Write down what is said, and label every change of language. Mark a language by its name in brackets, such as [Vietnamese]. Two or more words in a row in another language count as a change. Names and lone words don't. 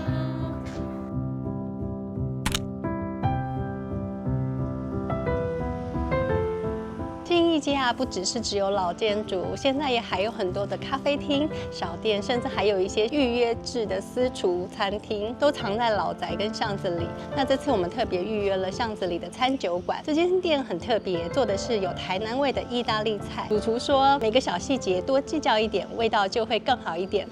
[Chinese] 信義街啊，不只有老建築，現在也還有很多的咖啡廳、小店，甚至還有一些預約制的私廚餐廳，都藏在老宅跟巷子裡。那這次我們特別預約了巷子裡的餐酒館，這間店很特別，做的是有台南味的意大利菜。主廚說，每個小細節多計較一點，味道就會更好一點。